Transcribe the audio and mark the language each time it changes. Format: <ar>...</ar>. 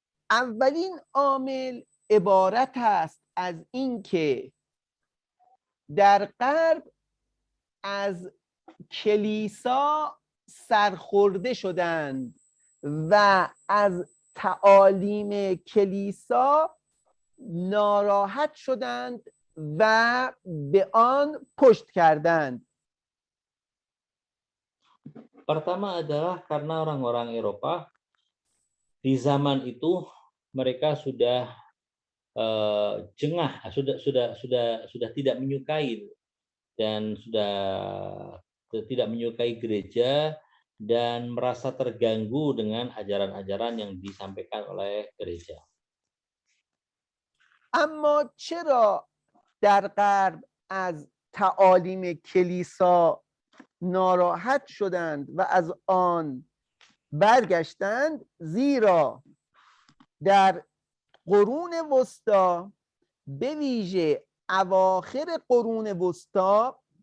<fa>اولین عامل عبارت است از اینکه در غرب از کلیسا سرخورده شدند و از تعالیم کلیسا ناراحت شدند و به آن پشت کردند.</fa> <id>Pertama adalah karena orang-orang Eropa di zaman itu mereka sudah jengah, sudah tidak menyukai dan sudah tidak menyukai gereja dan merasa terganggu dengan ajaran-ajaran yang disampaikan oleh gereja.</id> <fa>اما چرا در غرب از تعالیم کلیسا ناراحت شدند و از آن برگشتند؟ زیرا در قرون وسطی، به ویژه اواخر قرون وسطی،</fa>